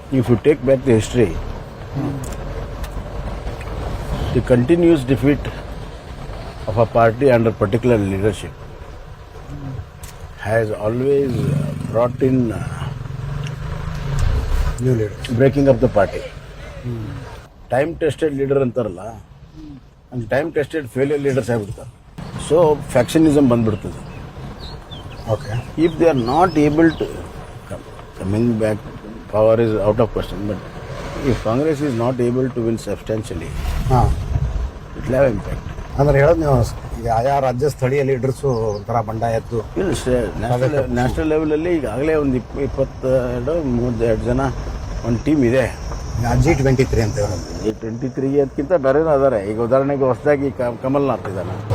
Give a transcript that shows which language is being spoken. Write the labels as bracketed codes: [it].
[en] If you take back the history, the continuous defeat of a party under particular leadership has always brought in new leader. breaking up the party. Time tested leader [kn] ಅಂತಾರಲ್ಲ, [en] and time tested failure leaders [kn] ಆಗ್ಬಿಡ್ತಾರೆ. So ಫ್ಯಾಕ್ಷನಿಸಮ್ ಬಂದ್ಬಿಡ್ತದೆ. [en] Okay, If they are not able to coming back, power is out of question. But if Congress is not able to win substantially, ಹಾಂ it will have impact. [kn] ಅಂದ್ರೆ ಹೇಳೋದು ನೀವು ಈಗ ಆಯಾ ರಾಜ್ಯ ಸ್ಥಳೀಯ ಲೀಡರ್ಸು ಒಂಥರ ಬಂಡಾಯ ಎದ್ದು ಇಲ್ಲ, ನ್ಯಾಷನಲ್ ಲೆವೆಲಲ್ಲಿ ಈಗಾಗಲೇ ಒಂದು 22-32 ಜನ ಒಂದು ಟೀಮ್ ಇದೆ. G23 ಅಂತ ಹೇಳೋದು. ಈ 23 ಅದಕ್ಕಿಂತ ಬೇರೆನೂ ಅದಾರೆ. ಈಗ ಉದಾಹರಣೆಗೆ ಹೊಸದಾಗಿ ಕಮಲ್ನಾಥ್ ಇದ್ದಾನೆ,